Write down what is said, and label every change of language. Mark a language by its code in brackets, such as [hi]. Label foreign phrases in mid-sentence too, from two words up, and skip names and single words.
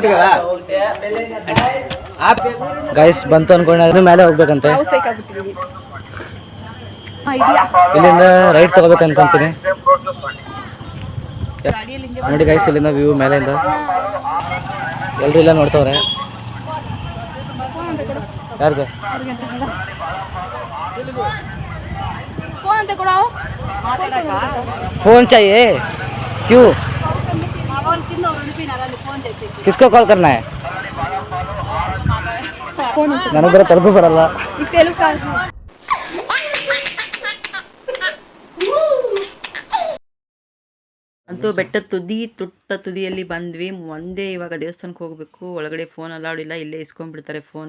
[kn] ಗೈಸ್ ಬಂತು ಅನ್ಕೊಂಡ್ರೆ ಮೇಲೆ ಹೋಗ್ಬೇಕಂತೆ. ಇಲ್ಲಿಂದ ರೈಟ್ ತಗೋಬೇಕು ಅನ್ಕೊಂತೀನಿ. ನೋಡಿ ಗೈಸ್, ಇಲ್ಲಿಂದ ವ್ಯೂ ಮೇಲೆಯಿಂದ ಎಲ್ಲರೂ ಇಲ್ಲ ನೋಡ್ತವ್ರೆ. [hi] ಯಾರ್ದು फोन चाहिए? क्यों? किसको कॉल करना है? [kn] ನನಗೆ ಬರೋ ತಲುಪು ಬರಲ್ಲ. ಅಂತೂ ಬೆಟ್ಟದ ತುಟ್ಟ ತುದಿಯಲ್ಲಿ ಬಂದ್ವಿ. ಒಂದೇ ಇವಾಗ ದೇವಸ್ಥಾನಕ್ಕೆ ಹೋಗಬೇಕು. ಒಳಗಡೆ [en] phone allowed [kn] ಇಲ್ಲ. ಇಲ್ಲೇ ಇಸ್ಕೊಂಡ್ಬಿಡ್ತಾರೆ ಫೋನ್ನ.